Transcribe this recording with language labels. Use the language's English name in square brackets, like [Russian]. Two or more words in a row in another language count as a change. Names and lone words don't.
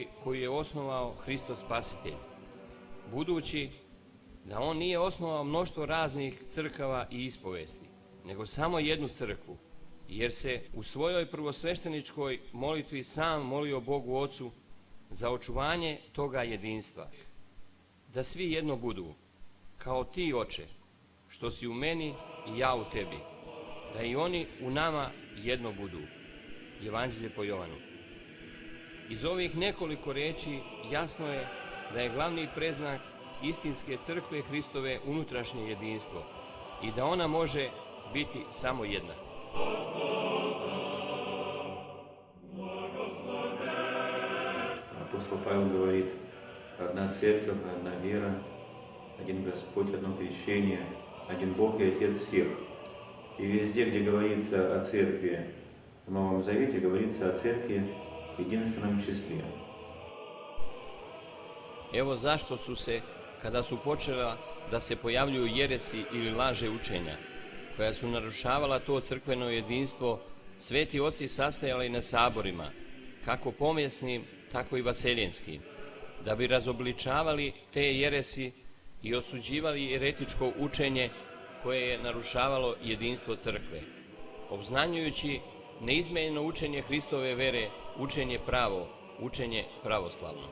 [Serbian] koju je osnovao Hristos Spasitelj, budući da on nije osnovao mnoštvo raznih crkava i ispovesti, nego samo jednu crkvu, jer se u svojoj prvosvešteničkoj molitvi sam molio Bogu Ocu za očuvanje toga jedinstva, da svi jedno budu, kao ti, Oče, što si u meni i ja u tebi, da i oni u nama jedno budu. Evanđelje po Jovanu. Iz ovih nekoliko reči jasno je da je glavni preznak istinske crkve Hristove unutrašnje jedinstvo i da ona može biti samo jedna. [Russian] Апостол Павел говорит: одна церковь, одна вера, один Господь, одно крещение, один Бог и Отец всех. И везде, где говорится о церкви в Новом Завете, говорится о церкви в единственном числе. [Serbian] Evo zašto su se, kada su počela da se pojavljuju jeresi ili laže učenja, koja su narušavala to crkveno jedinstvo, sveti oci sastajali na saborima, kako pomjesnim, tako i vaseljenskim, da bi razobličavali te jeresi i osuđivali eretičko učenje koje je narušavalo jedinstvo crkve, obznanjujući neizmjenjeno učenje Hristove vere, učenje pravo, učenje pravoslavno.